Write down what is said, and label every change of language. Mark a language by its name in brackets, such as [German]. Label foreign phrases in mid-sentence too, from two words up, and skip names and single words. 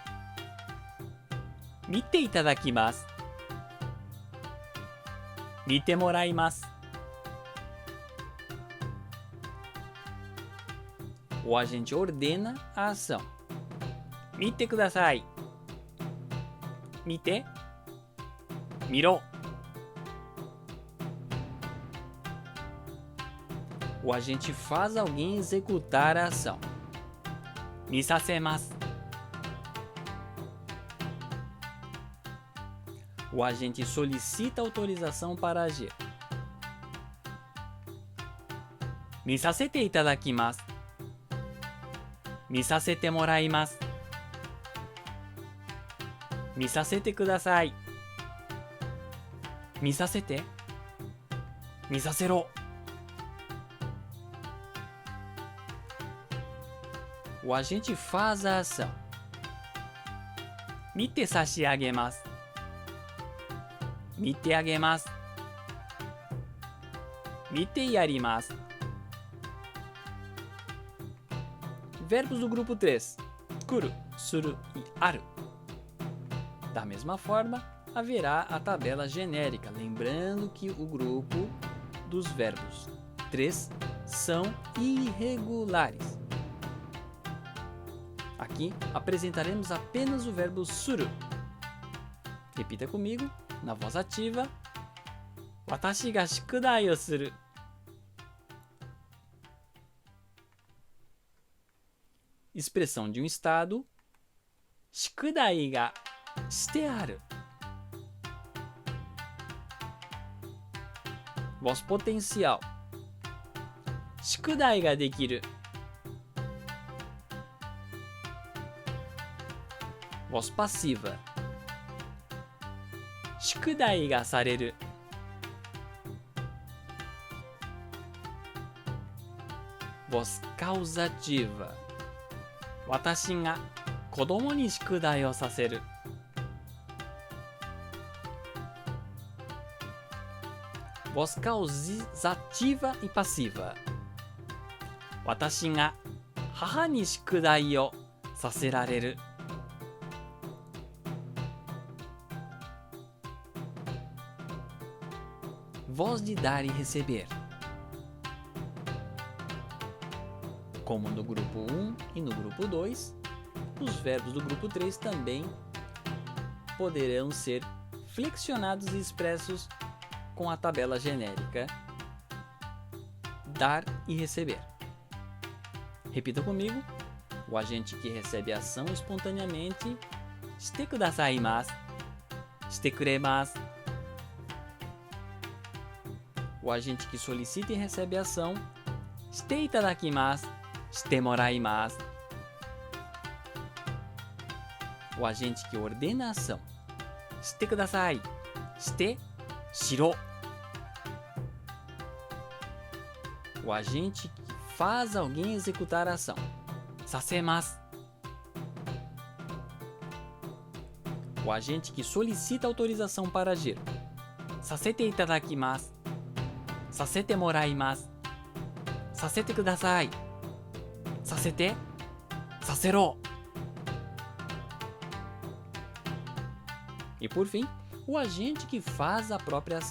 [Japanese] 見ていただきます。見てもらいます. [Portuguese] O agente ordena a ação. [Japanese] 見てください. Mite. Miro. [Portuguese] O agente faz alguém executar a ação. [Japanese] Misasemasu. [Portuguese] O agente solicita autorização para agir. [Japanese] 見させていただきます。見させてもらいます. 見させてください。見させて。見させろ。 [Portuguese] O agente faz a ação. [Japanese] 見て差し上げます。見てあげます。見てやります。 [Portuguese] Verbos do grupo 3. Kuru, suru e aru. Da mesma forma, haverá a tabela genérica, lembrando que o grupo dos verbos 3 são irregulares. Aqui apresentaremos apenas o verbo suru. Repita comigo, na voz ativa. [Japanese] 私が宿題をする. [Portuguese] Expressão de um estado. [Japanese] 宿題がしてある. [Portuguese] Voz potencial. [Japanese] 宿題ができる. [Portuguese] Voz passiva. [Japanese] 宿題がされる. [Portuguese] Voz causativa. [Japanese] 私が子供に宿題をさせる. [Portuguese] Voz causativa e passiva. [Japanese] 私が母に宿題をさせられる. [Portuguese] Voz de dar e receber. Como no grupo 1 e no grupo 2, os verbos do grupo 3 também poderão ser flexionados e expressos com a tabela genérica dar e receber. Repita comigo. O agente que recebe a ação espontaneamente [Japanese] してくださいます、してくれます. [Portuguese] O agente que solicita e recebe a ação [Japanese] していただきます、してもらいます. [Portuguese] O agente que ordena a ação [Japanese] してください、してしろ. [Portuguese] O agente que faz alguém executar a ação sasemasu. O agente que solicita autorização para agir [Japanese] させていただきます、させてもらいます、させてください、させて、させろ. [Portuguese] E por fim, o agente que faz a própria ação.